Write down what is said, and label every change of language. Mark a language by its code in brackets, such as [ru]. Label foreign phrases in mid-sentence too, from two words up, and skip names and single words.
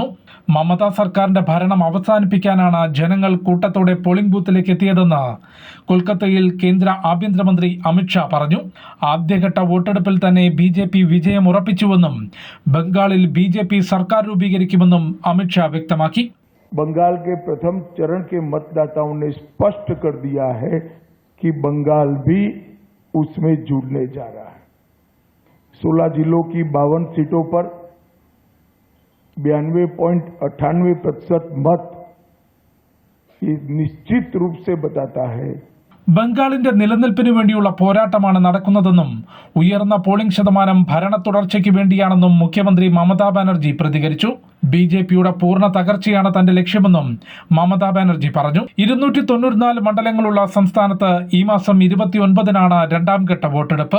[ml] മമതാ സർക്കാരിന്റെ ഭരണം അവസാനിപ്പിക്കാനാണ് ജനങ്ങൾ കൂട്ടത്തോടെ പോളിംഗ് ബൂത്തിലേക്ക് എത്തിയതെന്ന് കൊൽക്കത്തയിൽ കേന്ദ്ര ആഭ്യന്തരമന്ത്രി അമിത്ഷാ പറഞ്ഞു. ആദ്യഘട്ട വോട്ടെടുപ്പിൽ തന്നെ BJP വിജയം ഉറപ്പിച്ചുവെന്നും ബംഗാളിൽ BJP സർക്കാർ രൂപീകരിക്കുമെന്നും അമിത്ഷാ വ്യക്തമാക്കി. [hi] बंगाल के प्रथम चरण के मतदाताओं ने स्पष्ट कर दिया है कि बंगाल भी उसमें जुड़ने जा रहा है. 16 जिलों की 52 सीटों पर 92.98% मत ये निश्चित रूप से बताता है [ml] ബംഗാളിന്റെ നിലനിൽപ്പിനു വേണ്ടിയുള്ള പോരാട്ടമാണ് നടക്കുന്നതെന്നും ഉയർന്ന പോളിംഗ് ശതമാനം ഭരണ തുടർച്ചയ്ക്ക് വേണ്ടിയാണെന്നും മുഖ്യമന്ത്രി മമതാ ബാനർജി പ്രതികരിച്ചു. BJPയുടെ പൂർണ്ണ തകർച്ചയാണ് തന്റെ ലക്ഷ്യമെന്നും മമതാ ബാനർജി പറഞ്ഞു. 294 മണ്ഡലങ്ങളുള്ള സംസ്ഥാനത്ത് ഈ മാസം 29-നാണ് രണ്ടാം ഘട്ട വോട്ടെടുപ്പ്.